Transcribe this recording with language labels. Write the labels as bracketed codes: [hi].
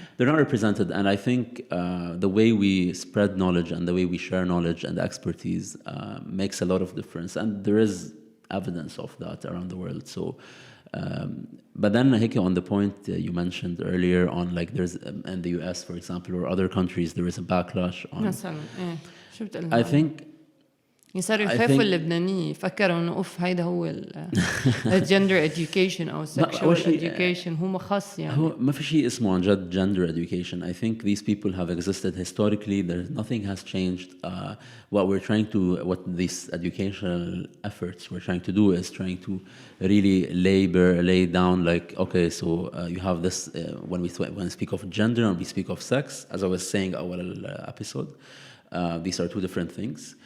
[en] They're not represented, and I think the way we spread knowledge and the way we share knowledge and expertise makes a lot of difference, and there is evidence of that around the world. So but then Heke, on the point you mentioned earlier on, like there's in the US, for example, or other countries, there is a backlash on I think [ar] يصيروا يخافوا اللبنانيين يفكروا انه اوف هيدا هو الجندر education او sexual education هو مخص يعني. هو ما في شيء اسمه عن جد gender education. [en] I think these people have existed historically. Nothing has changed. What these educational efforts we're trying to do is trying to really lay down like, okay, so you have this when we speak of gender and we speak of sex, as I was saying our episode, these are two different things.